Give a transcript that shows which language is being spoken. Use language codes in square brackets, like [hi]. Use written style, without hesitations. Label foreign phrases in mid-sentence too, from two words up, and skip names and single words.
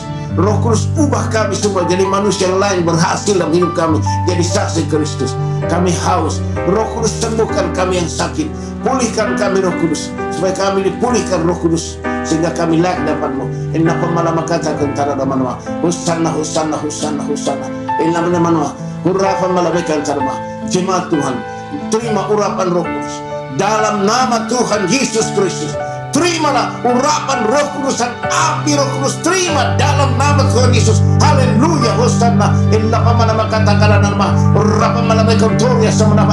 [id] Roh Kudus, ubah kami semua jadi manusia yang lain, berhasil dalam hidup kami, jadi saksi Kristus. Kami haus. Roh Kudus, sembuhkan kami yang sakit, pulihkan kami Roh Kudus, supaya kami dipulihkan Roh Kudus, sehingga kami layak dapat-Mu. Inna pamalama kata kentara damanwa, Hosanna, Hosanna, Hosanna, Hosanna. Inna menemanwa, urapan malabekan tarma. Jemaat Tuhan, terima urapan Roh Kudus dalam nama Tuhan Yesus Kristus. Terimalah urapan Roh Kudus dan api Roh Kudus, terima dalam nama Tuhan Yesus. Haleluya. Hosanna. Inna pamalama katakan nama urapan malabekan toria sama nama.